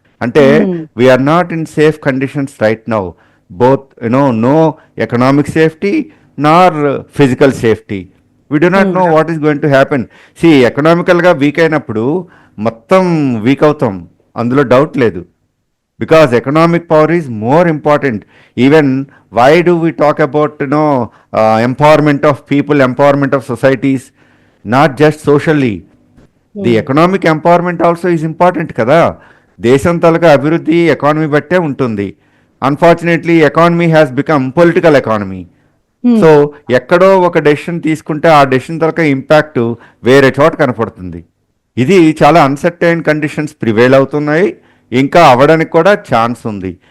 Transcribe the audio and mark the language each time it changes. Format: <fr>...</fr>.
<en>అంటే we are not in safe conditions right now, both no economic safety nor physical safety. We do not know what is going to happen.</en> <te>C ఎకనామికల్గా week అయినప్పుడు మొత్తం week అవుతాం, అందులో doubt లేదు.</te> <en>Because economic power is more important. Even why do we talk about empowerment of people, empowerment of societies, not just socially. The economic empowerment also is important kada.</en> <te>దేశం తాలూకా అభివృద్ధి economy బట్టే ఉంటుంది.</te> <en>Unfortunately economy has become political economy.</en> <te>So ఎక్కడో ఒక decision తీసుకుంటే ఆ decision తాలూకా impact వేరే చోట కనపడుతుంది. ఇది చాలా అన్సర్టైన్ కండిషన్స్ ప్రివేల్ అవుతున్నాయి, ఇంకా అవ్వడానికి కూడా ఛాన్స్ ఉంది.</te>